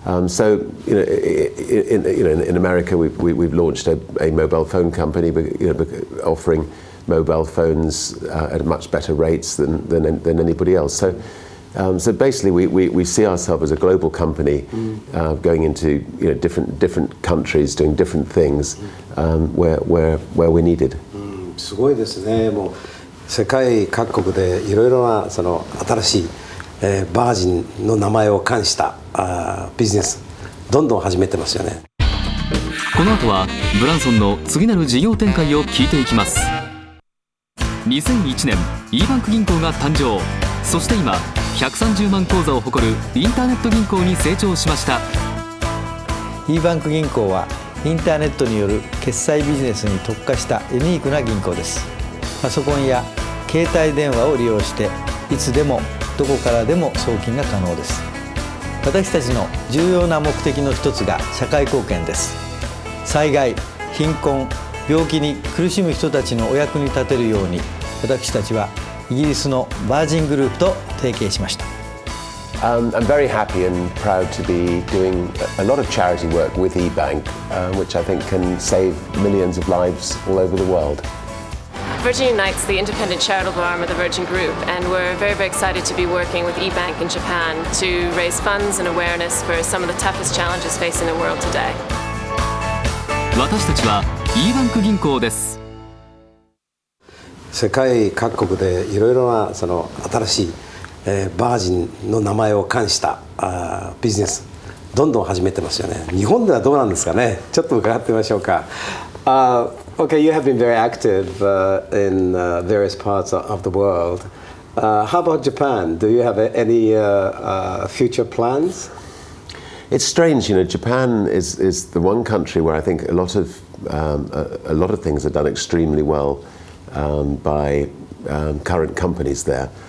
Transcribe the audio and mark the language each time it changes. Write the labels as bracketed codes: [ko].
[en] So in America, we've launched a mobile phone company, offering mobile phones at much better rates than anybody else. So basically, we see ourselves as a global company, going into different countries, doing different things where we're needed. [ja] すごいですね。もう世界各国でいろいろなその新しい、バージンの名前を冠したビジネスどんどん始めてますよね。この後はブランソンの次なる事業展開を聞いていきます。2001年 E バンク銀行が誕生。そして今 130万口座を誇るインターネット銀行に成長しました。 e バンク銀行はインターネットによる決済ビジネスに特化したユニークな銀行です。パソコンや携帯電話を利用していつでもどこからでも送金が可能です。私たちの重要な目的の一つが社会貢献です。災害、貧困、病気に苦しむ人たちのお役に立てるように、私たちはイギリスのバージングループと提携しました。 [en] I'm very happy and proud to be doing a lot of charity work with eBank, which I think can save millions of lives all over the world. Virgin Unite's the independent charitable arm of the Virgin Group, and we're very, very excited to be working with eBank in Japan to raise funds and awareness for some of the toughest challenges facing the world today. [ja] 私たちは e バンク銀行です。世界各国でいろいろなその新しい、バージンの名前を冠したビジネスどんどん始めてますよね。日本ではどうなんですかね。ちょっと伺ってみましょうか。 [en] Okay, you have been very active in various parts of the world. How about Japan? Do you have any future plans? It's strange, you know. Japan is the one country where I think a lot of things are done extremely well by current companies there.